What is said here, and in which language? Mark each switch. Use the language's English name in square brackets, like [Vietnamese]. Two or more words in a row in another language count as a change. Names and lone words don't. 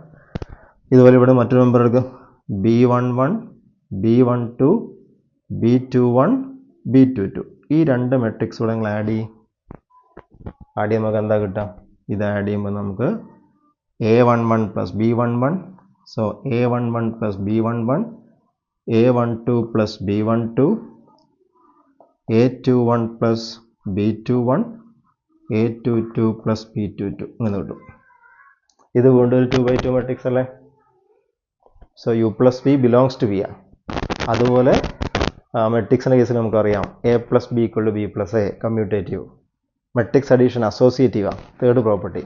[Malayalam] ഇതുപോലെ ഇവിടെ മറ്റൊരു നമ്പർ എടുക്കും, B11 B12 B21 B22. ഈ രണ്ട് മെട്രിക്സ് കൂടെ നിങ്ങൾ ആഡ് ചെയ്യും. ആഡ് ചെയ്യുമ്പോൾ നമുക്ക് എന്താ കിട്ടാം? ഇത് ആഡ് ചെയ്യുമ്പോൾ നമുക്ക് A11 പ്ലസ് B11, [English] so A11 plus B11, A12 plus B12, A21 plus B21, A22 plus B22 [Malayalam] അങ്ങനെ കിട്ടും. ഇത് വീണ്ടും ഒരു 2x2 മെട്രിക്സ് അല്ലേ? [English] so U plus B belongs to B [Malayalam] ആണ്. അതുപോലെ മെട്രിക്സിൻ്റെ കേസിൽ നമുക്കറിയാം [English] A plus B equal to B plus A, [Malayalam] കമ്മ്യൂട്ടേറ്റീവ്. [English] matrix addition [Malayalam] അസോസിയേറ്റീവാണ്, [English] third property.